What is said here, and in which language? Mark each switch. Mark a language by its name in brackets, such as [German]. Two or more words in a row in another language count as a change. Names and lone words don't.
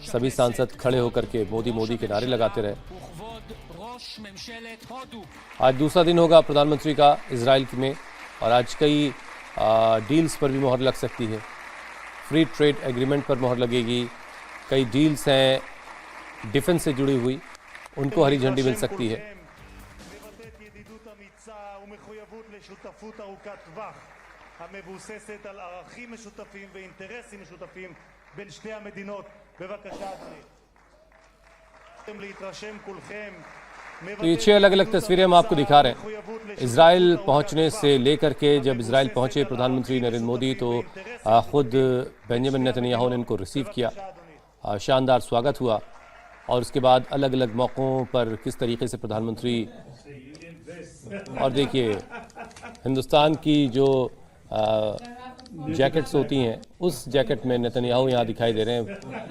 [Hindi] सभी सांसद खड़े होकर के मोदी मोदी के नारे लगाते रहे। आज दूसरा दिन होगा प्रधानमंत्री का इजराइल में, और आज कई डील्स पर भी मोहर लग सकती है। [English] free trade agreement [Hindi] पर मोहर लगेगी। कई डील्स हैं डिफेंस से जुड़ी हुई, उनको हरी झंडी मिल सकती है। [Hebrew] ומחויבות לשותפות ארוכת טווח המבוססת על ערכים משותפים ואינטרסים משותפים בין שתי המדינות. בבקשה אדוני. להתרשם כולכם. [Hindi] तो ये 6 अलग अलग तस्वीरें हम आपको दिखा रहे हैं। इजराइल पहुंचने से लेकर के जब इजराइल पहुंचे प्रधानमंत्री नरेंद्र मोदी, तो खुद बेंजामिन नेतन्याहू ने इनको रिसीव किया। शानदार स्वागत हुआ। और उसके बाद अलग अलग मौक़ों पर किस तरीके से प्रधानमंत्री, और देखिए हिंदुस्तान की जो जैकेट्स होती हैं, उस जैकेट में नेतन्याहू यहाँ दिखाई दे रहे हैं।